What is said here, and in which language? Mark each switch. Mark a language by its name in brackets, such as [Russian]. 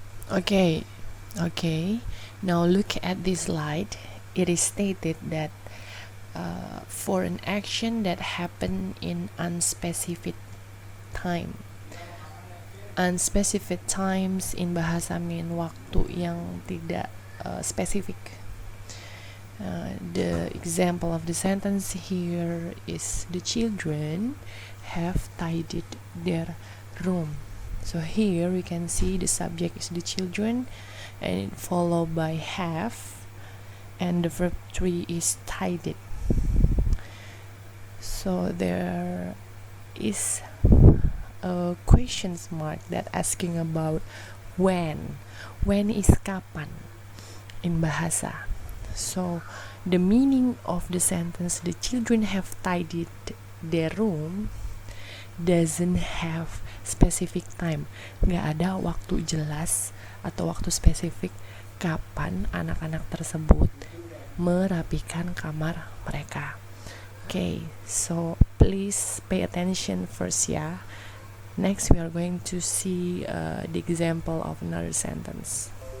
[English] Okay. Now look at this slide. It is stated that for an action that happened in unspecific time. Unspecific times in bahasa mean [Indonesian] waktu yang tidak spesifik. [English] The example of the sentence here is, the children have tidied their room. So here we can see the subject is the children, and followed by have, and the verb 3 is tidied. So there is a question mark that asking about when. When is kapan in bahasa. So the meaning of the sentence, the children have tidied their room, doesn't have specific time. [Indonesian] Nggak ada waktu jelas atau waktu spesifik kapan anak-anak tersebut merapikan kamar mereka. [English] Okay, so please pay attention first, yeah. Next, we are going to see the example of another sentence.